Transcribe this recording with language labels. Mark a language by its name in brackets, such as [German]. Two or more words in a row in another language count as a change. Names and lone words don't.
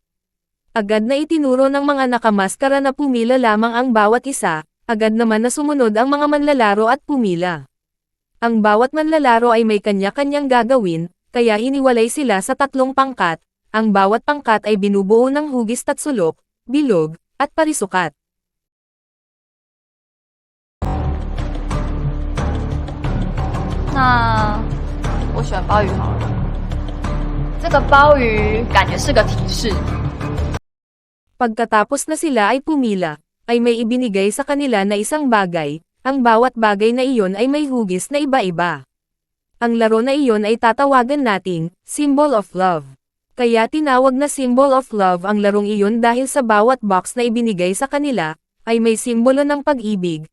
[Filipino] Agad na itinuro ng mga nakamaskara na pumila lamang ang bawat isa, agad naman na sumunod ang mga manlalaro at pumila. Ang bawat manlalaro ay may kanya-kanyang gagawin, kaya hiniwalay sila sa tatlong pangkat, ang bawat pangkat ay binubuo ng hugis tatsulok, bilog, at parisukat. [Chinese] 那我选鲍鱼好了。这个鲍鱼感觉是个提示。 [Filipino] Pagkatapos na sila ay pumila, ay may ibinigay sa kanila na isang bagay, ang bawat bagay na iyon ay may hugis na iba-iba. Ang laro na iyon ay tatawagan nating, Symbol of Love. Kaya tinawag na Symbol of Love ang larong iyon dahil sa bawat box na ibinigay sa kanila, ay may simbolo ng pag-ibig.